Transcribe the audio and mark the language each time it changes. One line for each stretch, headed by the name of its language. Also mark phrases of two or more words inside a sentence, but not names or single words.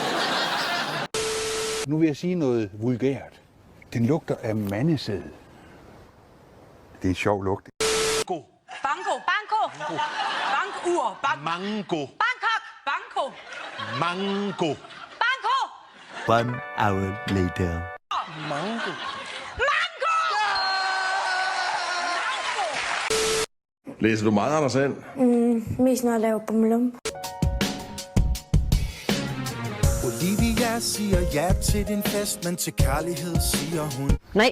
Danish: Nu vil jeg sige noget vulgært. Den lugter af mandesæd. Det er en sjov lugt. Banko. Bankur. Mango. Bangkok. Banko. Mango. Banko.
English: 1 hour later.
Danish: Mango. Læser du meget, Anders And? Mest når jeg laver bummelum. Olivia siger ja til din fest, men til kærlighed siger hun nej.